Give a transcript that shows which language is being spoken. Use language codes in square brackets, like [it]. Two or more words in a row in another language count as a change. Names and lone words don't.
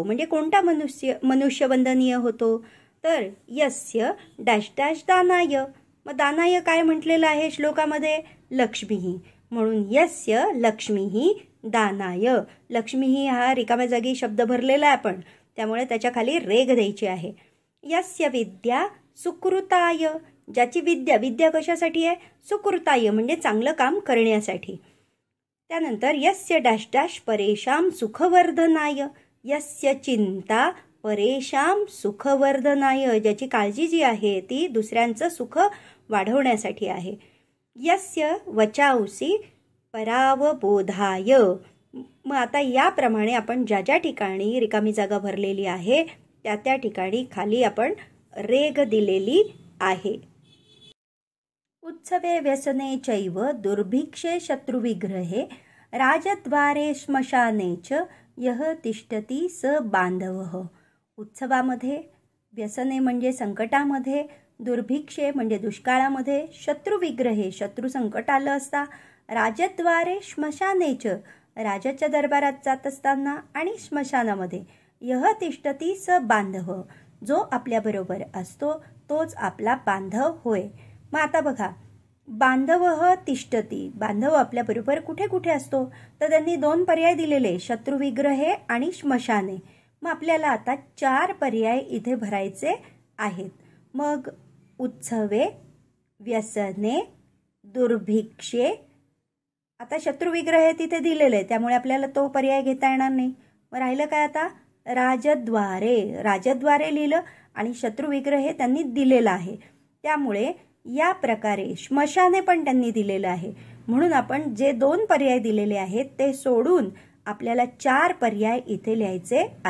[mr] म्हणजे कोणता मनुष्य वंदनीय होतो, तर यस्य [en] dash dash [mr] दानाय. मग दानाय काय म्हटलेलं आहे श्लोकामध्ये, लक्ष्मीही, म्हणून [sa] यस्य लक्ष्मीही दानाय. [mr] लक्ष्मीही हा रिकाम्या जागी शब्द भरलेला आहे आपण, त्यामुळे त्याच्या खाली रेघ द्यायची आहे. [sa] यस्य विद्या सुकृताय, [mr] ज्याची विद्या कशासाठी आहे, सुकृताय म्हणजे चांगलं काम करण्यासाठी. [sa] त्यानंतर यस्य [en] dash dash [sa] परेशां सुखवर्धनाय, यस्य चिंता परेशां सुखवर्धनाय, [mr] ज्याची काळजी जी आहे ती दुसऱ्यांचं सुख वाढवण्यासाठी आहे. [sa] यस्य वचांसी परावबोधाय. [mr] मग आता याप्रमाणे आपण ज्या ज्या ठिकाणी रिकामी जागा भरलेली आहे त्या त्या ठिकाणी खाली आपण रेघ दिलेली आहे. [sa] उत्सवे व्यसने चैव दुर्भिक्षे शत्रुविग्रहे राजद्वारे श्मशाने च यः तिष्ठती स बांधवः. [mr] उत्सवामध्ये, व्यसने म्हणजे संकटामध्ये, दुर्भिक्षे म्हणजे दुष्काळामध्ये, शत्रुविग्रहे शत्रू संकट आलं असता, [sa] राजद्वारे श्मशाने च [mr] राजाच्या दरबारात जात असताना, आणि श्मशानामध्ये [sa] यः तिष्ठती स बांधव, [mr] जो आपल्याबरोबर असतो तोच आपला बांधव होय. मग आता बघा, [sa] बांधवः तिष्ठती, [mr] बांधव आपल्याबरोबर कुठे कुठे असतो, तर त्यांनी 2 पर्याय दिलेले, शत्रुविग्रहे आणि श्मशाने. मग आपल्याला आता 4 पर्याय इथे भरायचे आहेत. [sa] मग उत्सवे, व्यसने, दुर्भिक्षे. [mr] आता शत्रुविग्रहे तिथे दिलेले त्यामुळे आपल्याला तो पर्याय घेता येणार नाही. मग राहिलं काय आता, राजद्वारे. राजद्वारे लिहिलं आणि शत्रुविग्रहे त्यांनी दिलेला आहे, त्यामुळे या प्रकारे श्मशाने पण त्यांनी दिलेलं आहे. म्हणून आपण जे 2 पर्याय दिलेले आहेत ते सोडून आपल्याला 4 पर्याय इथे लिहायचे आहेत.